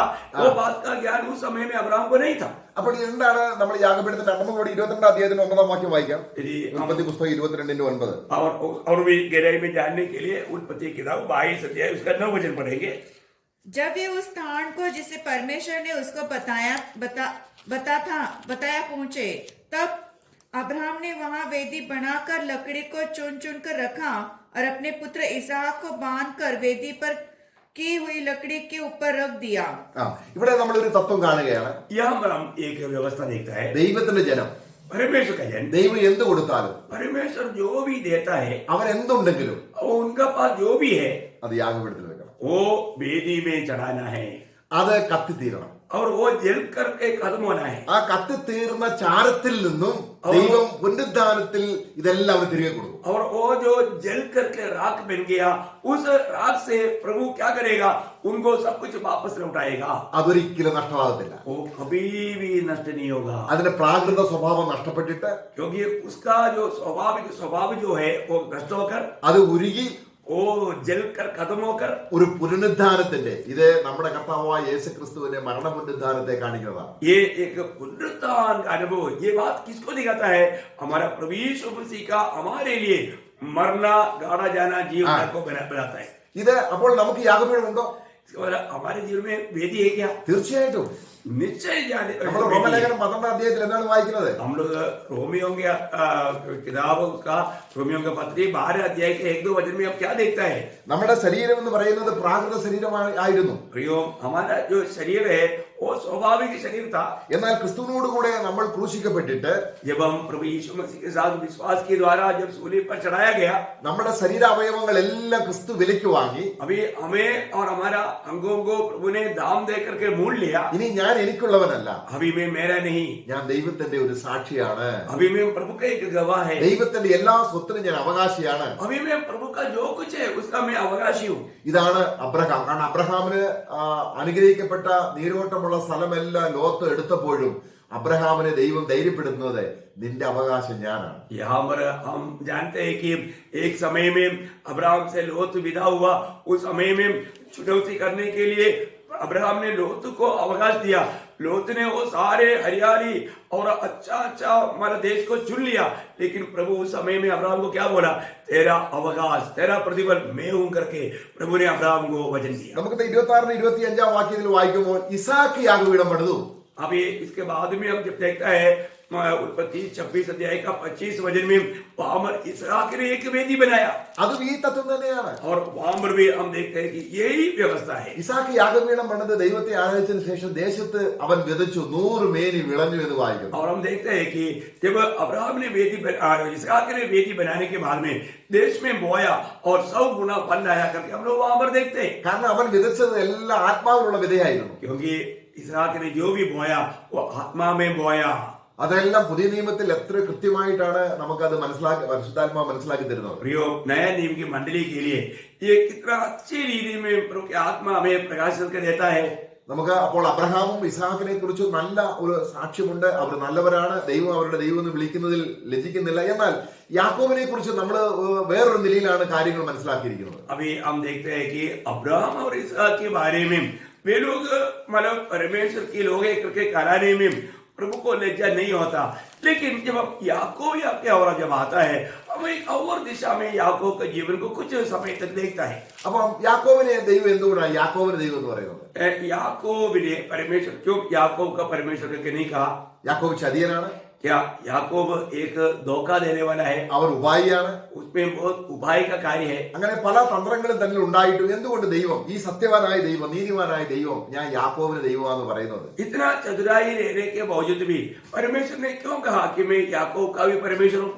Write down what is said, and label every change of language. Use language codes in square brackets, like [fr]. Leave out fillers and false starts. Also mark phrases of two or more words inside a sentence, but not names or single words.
[hi] वो बात का ज्ञान उस समय में अब्राहम को नहीं था. [ml] അപ്പോൾ എന്താണ് നമ്മൾ യാഗപീഠത്തിന്റെ 22-ാം അധ്യായത്തിന്റെ 9-ാം വാക്യം വായിക്കാം. ഉൽപ്പത്തി പുസ്തകം 22:9. [hi] और भी गहराई में जानने के लिए उत्पत्ति किताब 22 अध्याय उसका 9 वचन पढ़ेंगे. जब वे उस स्थान को जिसे परमेश्वर ने उसको बताया पहुंचे, तब अब्राहम ने वहां वेदी बनाकर लकड़ी को चुन चुन कर रखा और अपने पुत्र इसहाक को बांध कर वेदी पर की हुई लकड़ी के ऊपर रख दिया. [ml] ഇവിടെ നമ്മൾ ഒരു തത്വം കാണുകയാണ്. [hi] यहाँ पर हम एक व्यवस्था देखता है. [ml] ദൈവത്തിന്റെ ജനം, [hi] परमेश्वर का जन, [ml] ദൈവം എന്ത് കൊടുത്താലും [hi] परमेश्वर जो भी देता है, [ml] അവൻ എന്തുണ്ടെങ്കിലും [hi] वो उनका पास जो भी है [ml] അത് യാഗപീഠത്തിൽ വെക്കണം. [hi] वो वेदी में चढ़ाना है [ml] അത് കത്തിത്തീരണം. [hi] और वो जल करके खत्म होना है. [ml] ആ കത്തിത്തീർന്ന ചാരത്തിൽ നിന്നും ദൈവം പുനരുദ്ധാനത്തിൽ ഇതെല്ലാം അവർ തിരികെ കൊടുക്കും. [hi] और वो जो जल करके राख बन गया, उस राख से प्रभु क्या करेगा? उनको सब कुछ वापस लौटाएगा. [ml] അതൊരിക്കലും നഷ്ടമാകത്തില്ല. [hi] वो कभी भी नष्ट नहीं होगा. [ml] അതിന്റെ പ്രാകൃത സ്വഭാവം നഷ്ടപ്പെട്ടിട്ട് [hi] क्योंकि उसका जो स्वभाव जो है वो नष्ट होकर [ml] അത് ഉരുകി [hi] वो जल कर खत्म होकर [ml] ഒരു പുനരുദ്ധാനത്തിന്റെ, ഇത് നമ്മുടെ കർത്താവായ യേശു ക്രിസ്തുവിന്റെ മരണ പുനരുദ്ധാനത്തെ കാണിക്കുന്നതാണ്. [hi] ये एक पुनरुत्थान का अनुभव. ये बात किसको दिखाता है? हमारा प्रभु यीशु मसीह का हमारे लिए मरना, गाड़ा जाना, जीवन को बनाता है. [ml] ഇത് അപ്പോൾ നമുക്ക് യാഗപീഠം ഉണ്ടോ? [hi] हमारे जीवन में वेदी है क्या? [ml] തീർച്ചയായിട്ടും [hi] निश्चय जाने [ml] നമ്മൾ റോമലേഖനം 12 അധ്യായത്തിൽ എന്താണ് വായിക്കുന്നത്? [hi] हम लोग रोमियों के किताब उसका रोमियों का पत्री 12 अध्याय के 1-2 वचन में अब क्या देखता है? [ml] നമ്മുടെ ശരീരം എന്ന് പറയുന്നത് പ്രാകൃത ശരീരമായിരുന്നു. [hi] प्रियो, हमारा जो शरीर है वो स्वाभाविक शरीर था. [ml] എന്നാൽ ക്രിസ്തുവിനോട് കൂടെ നമ്മൾ ക്രൂശിക്കപ്പെട്ടിട്ട് [hi] जब हम प्रभु यीशु मसीह के साथ विश्वास के द्वारा जब सूली पर चढ़ाया गया, [ml] നമ്മുടെ ശരീരാവയവങ്ങളെല്ലാം ക്രിസ്തു വിലയ്ക്ക് വാങ്ങി. [hi] अभी हमें और हमारा अंगों को प्रभु ने दाम दे करके मोल लिया. [ml] ഇനി ഞാൻ എനിക്കുള്ളവനല്ല, [hi] अभी मैं मेरा नहीं, [ml] ഞാൻ ദൈവത്തിന്റെ ഒരു സാക്ഷിയാണ്. [hi] अभी मैं प्रभु का एक गवाह है. [ml] ദൈവത്തിന്റെ എല്ലാ സ്വത്തിനും ഞാൻ അവകാശിയാണ്. [hi] अभी मैं प्रभु का जो कुछ है उसका मैं अवकाशी हूँ. [ml] ഇതാണ് അബ്രഹാം. കാരണം അബ്രഹാമിന് അനുഗ്രഹിക്കപ്പെട്ട നീരോട്ടമുള്ള സ്ഥലമെല്ലാം ലോത്ത് എടുത്തപ്പോഴും അബ്രഹാമിനെ ദൈവം ധൈര്യപ്പെടുന്നത് നിന്റെ അവകാശം ഞാനാണ്. [hi] यहाँ पर हम जानते हैं कि एक समय में अब्राहम से लोत विदा हुआ. उस समय में चुनौती करने के लिए अब्राहम ने लोत को अवकाश दिया. लोत ने वो सारे हरियाली और अच्छा हमारा देश को चुन लिया. लेकिन प्रभु उस समय में अब्राहम को क्या बोला? तेरा अवकाश, तेरा प्रतिफल मैं हूं करके प्रभु ने अब्राहम को वचन दिया. [ml] നമുക്ക് 26-25 വാക്യത്തിൽ വായിക്കുമ്പോൾ ഇസാക്ക് യാഗപീഠം പണിതു. [hi] अभी इसके बाद में हम जब देखता है उत्पत्ति 26 अध्याय का 25 वचन में वहां पर इसहाक ने एक वेदी बनाया. [ml] അതും ഈ തത്വം തന്നെയാണ്. [hi] और वहां पर भी हम देखते हैं कि यही व्यवस्था है. [ml] ഇസാക്ക് യാഗപീഠം പണിത് ദൈവത്തെ ആരാധിച്ചതിന് ശേഷം ദേശത്ത് അവൻ വിതച്ചു 100 മേനി വിളഞ്ഞു എന്ന് വായിക്കുന്നു. [hi] और हम देखते हैं कि जब अब्राहम ने इसहाक ने वेदी बनाने के बाद में देश में बोया और 100 गुना फल आया करके हम लोग वहां पर देखते हैं. [ml] കാരണം അവൻ വിതച്ചത് എല്ലാം ആത്മാവിലുള്ള വിതയായിരുന്നു. [hi] क्योंकि इसहाक ने जो भी बोया वो आत्मा में बोया. [ml] അതെല്ലാം പുതിയ നിയമത്തിൽ എത്ര കൃത്യമായിട്ടാണ് നമുക്കത് പരിശുദ്ധാത്മാവ് മനസ്സിലാക്കി തരുന്നത്. [hi] प्रियो, नया नियम की मंडली के लिए ये कितना अच्छी रीति में प्रभु की आत्मा हमें प्रकाशित कर देता है. [ml] നമുക്ക് അപ്പോൾ അബ്രഹാമും ഇസ്ഹാക്കിനെ കുറിച്ച് നല്ല ഒരു സാക്ഷ്യമുണ്ട്. അവർ നല്ലവരാണ്, ദൈവം അവരുടെ ദൈവം എന്ന് വിളിക്കുന്നതിൽ ലജ്ജിക്കുന്നില്ല. എന്നാൽ യാക്കോബിനെ കുറിച്ച് നമ്മൾ വേറൊരു നിലയിലാണ് കാര്യങ്ങൾ മനസ്സിലാക്കിയിരിക്കുന്നത്. [hi] अभी हम देखते हैं कि अब्राहम और इसहाक के बारे में वे लोग मतलब परमेश्वर की लोग करके कराने में प्रभु को लज्जा नहीं होता. लेकिन जब हम याकूब या और जब आता है, हम एक और दिशा में याकूब के जीवन को कुछ समय तक देखता है. [ml] അപ്പം യാക്കോബിനെ ദൈവം എന്തുകൊണ്ടാണ് യാക്കോബിനെ ദൈവം എന്ന് പറയുന്നത്? [hi] याकूब ने परमेश्वर क्यों याकूब का परमेश्वर के नहीं कहा? [ml] യാക്കോബ് ചതിയനാണ്, [hi] क्या याकूब एक धोखा देने वाला है? [ml] അവർ ഉപായിയാണ്. [hi] उसमें बहुत उपाय का कार्य है. [ml] അങ്ങനെ പല തന്ത്രങ്ങളും തന്നിൽ ഉണ്ടായിട്ടും എന്തുകൊണ്ട് ദൈവം, ഈ സത്യവാനായ ദൈവം, നീതിമാനായ ദൈവം ഞാൻ യാക്കോബിന് ദൈവമാണെന്ന് പറയുന്നത്? [hi] इतना चतुराई रहने के बावजूद भी परमेश्वर ने क्यों कहा कि मैं याकूब का भी परमेश्वर हूँ?